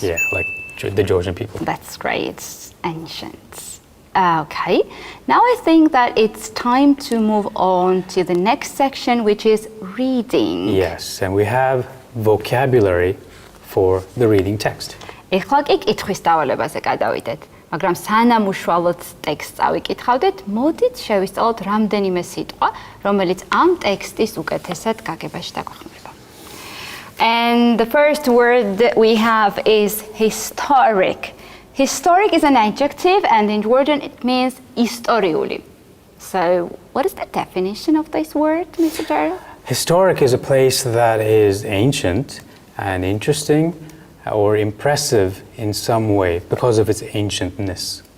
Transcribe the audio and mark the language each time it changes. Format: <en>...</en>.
<en>Yeah, like the Georgian people. That's great. Ancient. Okay, now I think that it's time to move on to the next section, which is reading. Yes, and we have vocabulary for the reading text.</en> <ka>ეხლა კი კითხვის დავალებაზე გადავიდეთ, მაგრამ სანამ უშუალოდ ტექსტს ავიკითხავდეთ, მოდით შევისწავლოთ რამდენიმე სიტყვა, რომელიც ამ ტექსტის უკეთესად გაგებაში დაგვეხმარება.</ka> <en>And the first word that we have is historic. Historic is an adjective, and in Georgian it means istoriouli. So, what is the definition of this word, Mr. Daryl? Historic is a place that is ancient and interesting or impressive in some way because of its ancientness.</en>